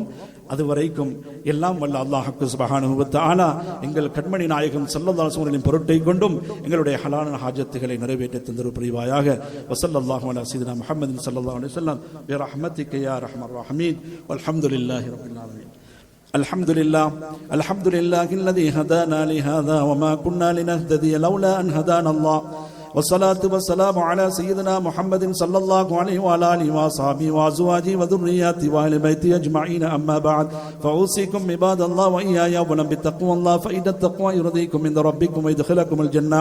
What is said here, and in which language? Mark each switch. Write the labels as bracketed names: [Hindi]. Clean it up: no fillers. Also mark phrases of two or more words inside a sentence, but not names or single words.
[Tamil] அதுவரைக்கும் எல்லாம் வல்ல [Arabic] الله سبحانه وتعالى [Tamil] எங்கள் கண்மணி நாயகம் [Arabic] صلى الله عليه وسلم [Tamil] பொருட்டை கொண்டும் எங்களுடைய ஹலாலான ஹாஜத்துகளை நிறைவேற்றி தந்தரு புரிவாயாக. [Arabic] وصلى الله على سيدنا محمد صلى الله عليه وسلم برحمتك يا أرحم الراحمين والحمد لله رب العالمين. الحمد لله الذي هدانا لهذا وما كنا لنهتدي لولا أن هدانا الله والصلاة والسلام على سيدنا محمد صلى الله عليه وعلى آله وصحبه وأزواجه وذرياته وأهل بيته أجمعين. أما بعد فأوصيكم عباد الله وإياي أولا بتقوى الله فإن التقوى يرضيكم عند ربكم ويدخلكم الجنة.